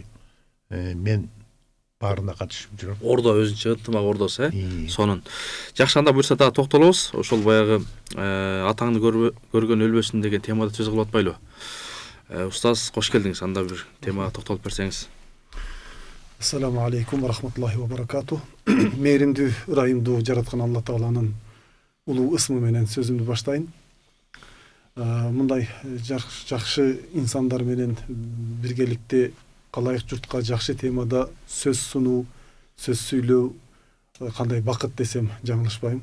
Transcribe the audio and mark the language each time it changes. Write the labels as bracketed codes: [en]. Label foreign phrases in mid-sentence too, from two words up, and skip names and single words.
[ky] Мен баарына катышып жүрөм. Ордо өзүнчө ынтымак ордосу, сонун. Жакшы, анда буюрса дагы токтолобуз. Ошол баягы атаңды көргөн өлбөсүн деген темада сөз кылып атпайлы. Устаз, кош келдиңиз. Анда бир темага токтолуп берсеңиз. [ar] السلام عليكم ورحمة الله وبركاته. [ky] Мээримдүү, ырайымдуу жараткан Алла Тааланын улуу ысмы менен сөзүмдү баштайын. Мындай жакшы инсандар менен биргеликте калайык журтка жакшы темада сөз сунуу, сөз сүйлөө кандай бакыт десем жаңылышпайм.